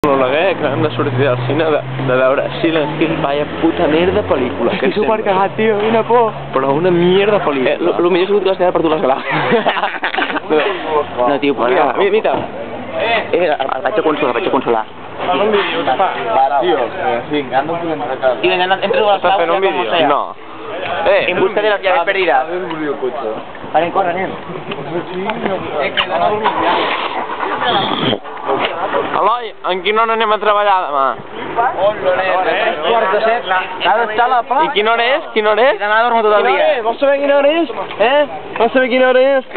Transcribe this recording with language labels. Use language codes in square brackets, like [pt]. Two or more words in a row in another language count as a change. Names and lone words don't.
[ca] L'Oleguer, que hem de sortir del cine de veure Silent Hill, [es] vaya puta [ca] merda pel·lícula. Estic supercagat, tio, quina por. Però una mierda pel·lícula. Lo millor és que vas quedar per tu les galades. No, tio, Mira, mira. El vaig a consolar, Fan un vídeo, què fa? Tío, vinga, [es] anda un poquito acá. [ca] Tio, entre les Està fent un vídeo? No. [es] En busca de las llaves perdidas. [ca] Vale, corre, nen. Eloi, en quina hora anem a treballar demà? Quarts de set. S'ha d'estar a la pa. I quina hora és? Quina hora és? Demà dormo tot el dia. Vols saber quina hora és? Vols saber quina hora és?